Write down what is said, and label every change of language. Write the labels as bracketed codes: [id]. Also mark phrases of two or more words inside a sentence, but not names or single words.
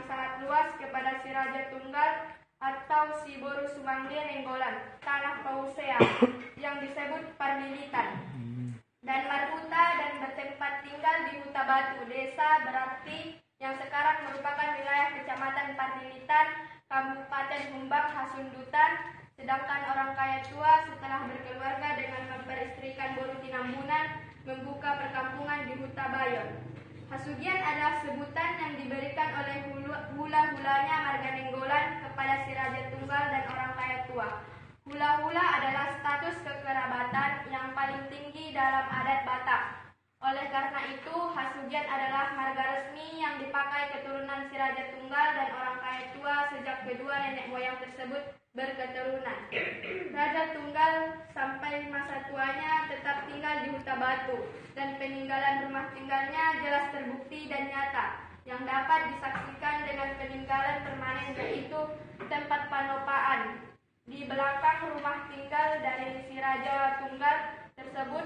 [id] sangat luas kepada si Raja Tunggal atau si Boru Sumangge Nenggolan, tanah Pausea, yang disebut Parlilitan, dan Marhuta dan bertempat tinggal di Huta Batu, desa berarti yang sekarang merupakan wilayah Kecamatan Parlilitan, Kabupaten Humbang, Hasundutan, sedangkan orang kaya tua setelah berkeluarga dengan memperistrikan Boru Tinambunan, membuka perkampungan di Huta Bayon. Hasugian adalah sebutan yang diberikan oleh hula-hulanya marga Nenggolan kepada si Raja Tunggal dan orang kaya tua. Hula-hula adalah status kekerabatan yang paling tinggi dalam adat Batak. Oleh karena itu, Hasugian adalah marga resmi yang dipakai keturunan si Raja Tunggal dan orang kaya tua sejak kedua nenek moyang tersebut berketurunan. Raja Tunggal sampai masa tuanya tetap tinggal di Huta Batu, dan peninggalan rumah tinggalnya jelas terbukti dan nyata, yang dapat disaksikan dengan peninggalan permanen yaitu tempat panopaan di belakang rumah tinggal dari si Raja Tunggal tersebut.